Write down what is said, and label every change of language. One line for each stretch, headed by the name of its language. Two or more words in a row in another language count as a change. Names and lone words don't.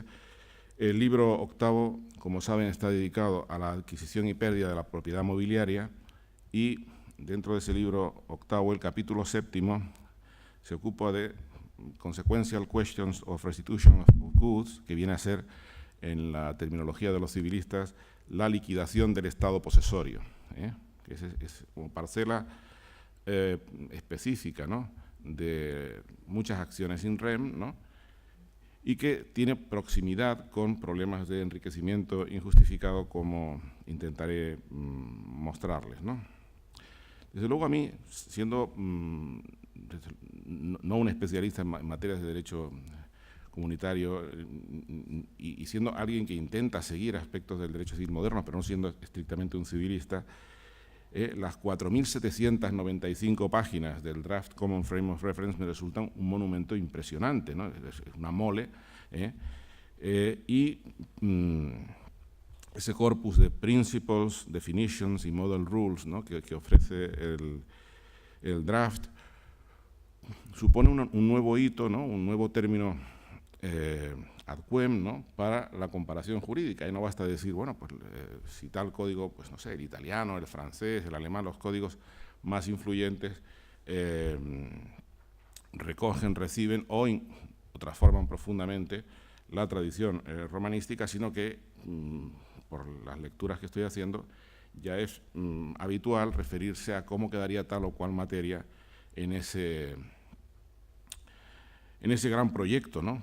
Spanish: El libro octavo, como saben, está dedicado a la adquisición y pérdida de la propiedad mobiliaria y dentro de ese libro octavo, el capítulo séptimo, se ocupa de Consequential Questions of Restitution of Goods, que viene a ser, en la terminología de los civilistas, la liquidación del estado posesorio, que es como parcela específica, ¿no? de muchas acciones
Latin: in rem,
Spanish: ¿no? y que tiene proximidad con problemas de enriquecimiento injustificado, como intentaré mostrarles, ¿no? Desde luego a mí, siendo no un especialista en materias de derecho comunitario y siendo alguien que intenta seguir aspectos del derecho civil moderno, pero no siendo estrictamente un civilista, las 4.795 páginas del Draft Common Frame of Reference me resultan un monumento impresionante, ¿no? Es una mole, y ese corpus de
English: principles, definitions
Spanish: y
English: model rules,
Spanish: ¿no? que ofrece el draft supone un nuevo hito, ¿no? un nuevo término
Latin: ad quem,
Spanish: ¿no? para la comparación jurídica. Y no basta decir, bueno, pues si tal código, pues no sé, el italiano, el francés, el alemán, los códigos más influyentes recogen, reciben o transforman profundamente la tradición romanística, sino que, por las lecturas que estoy haciendo, ya es habitual referirse a cómo quedaría tal o cual materia en ese gran proyecto, ¿no?